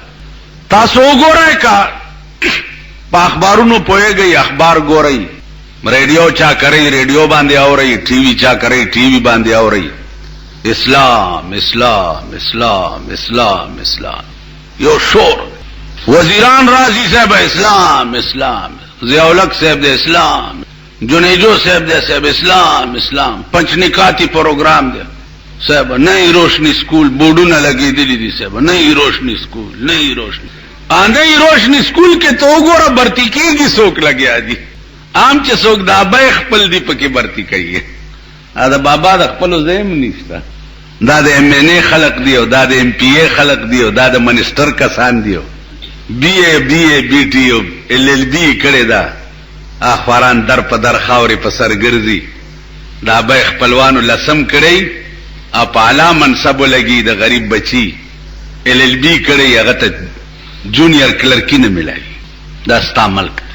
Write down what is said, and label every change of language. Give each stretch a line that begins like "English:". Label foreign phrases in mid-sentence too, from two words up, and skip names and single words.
Pashto: تاسو وګورئ که په اخبارونو پوهېږئ، اخبار ګورئ، ریډیو چا کوي ریډیو باندې اورئ، ټي وي چا کوي ټي وي باندې اورئ، اسلام اسلام اسلام اسلام اسلام، یو شور. وزیران راضي صاحب اسلام اسلام، ضیاءالحق صاحب د اسلام، جنیجو صاحب د صاحب اسلام اسلام، پنچنکاتی پروگرام دی صاحب، نئی روشنی سکول بورډونه لګېدلي دي صاحب، نئی روشنی سکول، نئی روشنی. نئی روشنی سکول کې ته وګوره برتی کېږي څوک لګیا دي، عام چې څوک د ابای خپل دی پکې برتی کوي، دا بابا د خپلو ځای هم نشته. دا د ایم این اے خلق دی او دا د ایم پی اے خلق دی او دا د منسټر کسان دی، بی اے بی اے بی ټي او ال ال بی کړی دا اخباران در په در خاورې په سر ګرځي، د ابای خپلوانو لسم کړی او په اعلی منصبو لګي، د غریب بچي ال ال بی کړی هغه ته
English: junior clerkship
Pashto: نه ملایي. دا ستا ملک دی.